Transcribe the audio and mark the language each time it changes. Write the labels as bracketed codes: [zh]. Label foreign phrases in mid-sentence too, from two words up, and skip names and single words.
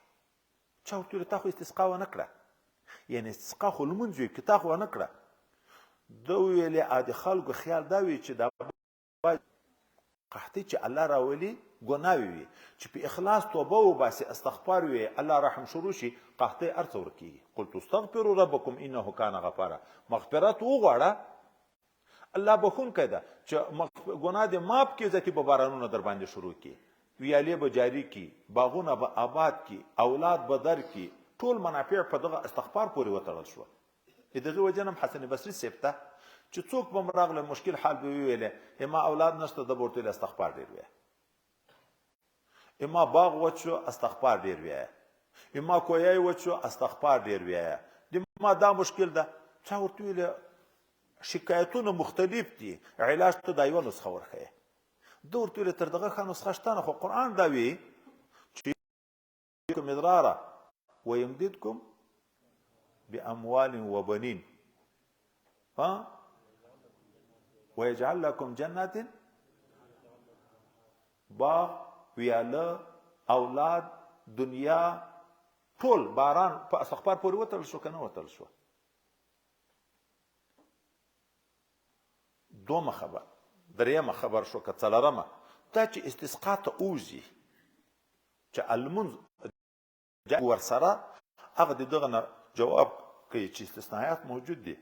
[ps] چا ورته ویل تا خو استسقا ونه کړه، یعنې استسقا خو لمونځ وي که تا خو ونه کړه. ده وویلې د خلکو خیال دا وي چې دا قحطي چې الله راولي ګناوي وي، چې په اخلاص توبه وباسي استغفار وي الله رحم شروع شي قحطي هر څه ورکېږي. [ar] قلت استغفروا ربکم انه کان غفارا، [ps] مغفرت وغواړه الله بخونکی ده چې ګناه دې ماف کړي ځکه به بارانونه در باندې شروع کړي، ویالې به جاري کړي، باغونه به آباد کړي، اولاد به در کړي، ټول منافع په دغه استغفار پورې وتړل شوه. د دغې وجې نه حسن بصري صاحب ته چې څوک به راغله مشکل حال به ویلې ما اولاد نشته، ده به ورته ویل استغفار ډېر وایه، اما باغ وچ شو استغفار ډېر وایه، اما کویای وچ شو استغفار ډېر وایه، د ما دا مشکل ده. چا ورته ویل شکایتونه مختلف دي، علاج ته دا یوه نسخه ورښیه. ده ورته ویل تر دغه ښه نسخه شته نه، خو قرآن دا وایي چې [ar] مدرارا ویمددکم باموال وبنین ويجعل لكم جنات، [ps] باغ، ویاله، اولاد، دنیا، ټول باران په استغفار پورې وتړل شو که نه وتړل شو. دومه خبر. درېیمه خبر شو که څلورمه، دا چې استسقا ته اوزي چې المنځ ورسره هغه د دغه نه جواب کوي چې استثناءات موجود دي.